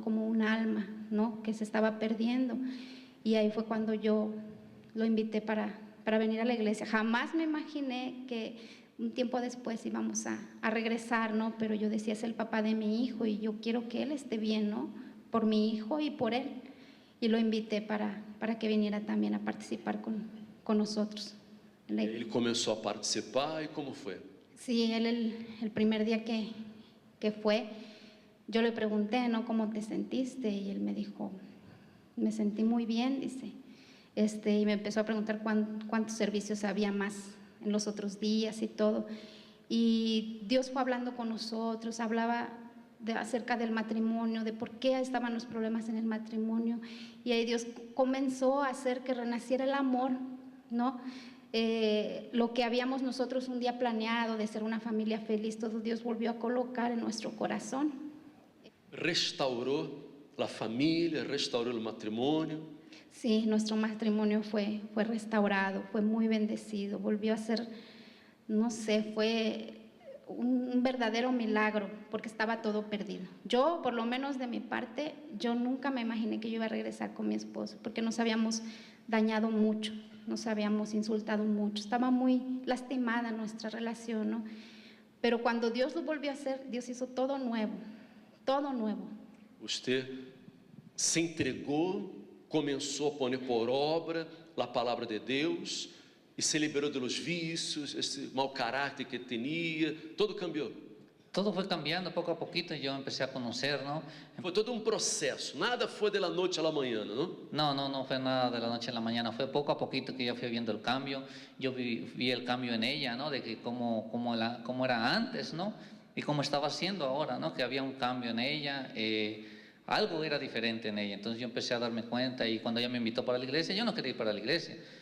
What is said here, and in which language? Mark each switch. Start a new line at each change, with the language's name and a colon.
Spanish: Como un alma, ¿no? Que se estaba perdiendo. Y ahí fue cuando yo lo invité para venir a la iglesia. Jamás me imaginé que un tiempo después íbamos a regresar, ¿no? Pero yo decía, es el papá de mi hijo y yo quiero que él esté bien, ¿no? Por mi hijo y por él. Y lo invité para que viniera también a participar con nosotros.
Portuguese: Ele começou a participar, e como foi?
Spanish: Sí, él el primer día que fue, yo le pregunté, ¿no? ¿Cómo te sentiste? Y él me dijo, me sentí muy bien, dice. Y me empezó a preguntar cuántos servicios había más en los otros días y todo. Y Dios fue hablando con nosotros, hablaba acerca del matrimonio, de por qué estaban los problemas en el matrimonio. Y ahí Dios comenzó a hacer que renaciera el amor, ¿no? Lo que habíamos nosotros un día planeado de ser una familia feliz, todo Dios volvió a colocar en nuestro corazón.
Portuguese: Restaurou a família, restaurou o matrimônio.
Spanish: Sí, nuestro matrimonio fue restaurado, fue muy bendecido, volvió a ser, no sé, fue un verdadero milagro, porque estaba todo perdido. Yo, por lo menos de mi parte, yo nunca me imaginé que yo iba a regresar con mi esposo, porque nos habíamos dañado mucho, nos habíamos insultado mucho, estaba muy lastimada nuestra relación, ¿no? Pero cuando Dios lo volvió a hacer, Dios hizo todo nuevo, todo nuevo. Usted
Portuguese: se entregou, começou a pôr por obra a palavra de Deus e se liberou dos vícios, esse mau caráter que tinha, tudo cambiou.
Spanish: todo fue cambiando poco a poquito y yo empecé a conocer, ¿no?
Portuguese: Foi todo um processo, nada foi de la noite à la manhã, não?
Spanish: No fue nada de la noche a la mañana, fue poco a poquito que yo fui viendo el cambio. Yo vi el cambio en ella, ¿no? De que cómo era antes, ¿no? Y cómo estaba siendo ahora, ¿no? Que había un cambio en ella, algo era diferente en ella. Entonces yo empecé a darme cuenta y cuando ella me invitó para la iglesia, yo no quería ir para la iglesia.